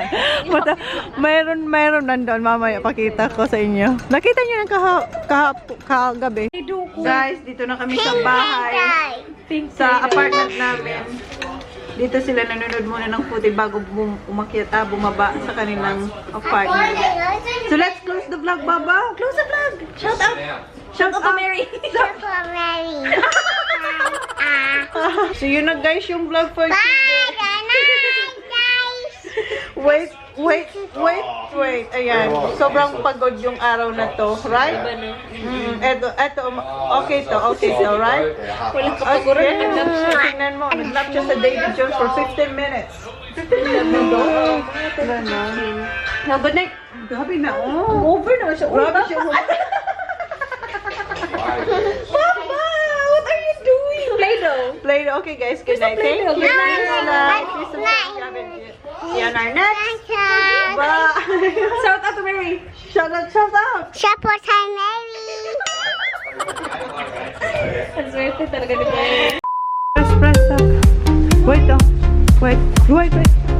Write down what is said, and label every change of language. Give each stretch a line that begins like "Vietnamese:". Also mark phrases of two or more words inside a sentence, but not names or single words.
Filipino: Mayroon nandun. Mamaya, pakita ko sa inyo. Nakita nyo ng kagabi. Guys, dito na kami sa bahay. Sa apartment namin. Dito sila nanonood muna ng footy bago bumaba sa kanilang apartment.
English: So let's close the vlog, Baba. Close the vlog. Shout out. Shout out to Mary. So
Filipino: yun na guys yung
English: vlog for today. Wait.
Filipino: Ayan. Sobrang pagod yung araw na to, right? Eto, okay to, right? Walang kapaguran. Tingnan mo, nag-lap siya sa David Jones
English: for 15 minutes.
Filipino: 15 minutes na
English: Now, good night.
Filipino: Grabe na, oh. Over na siya. Grabe siya. Mama,
English: what are you doing? Play-Doh. Okay, guys. Good night. Thank you. Good night. Please subscribe. See you on our next. Bye. Shout out to Mary. Shout out. Support her, Mary.
Filipino: Ang swerte talaga nito.
English: Press up. Wait.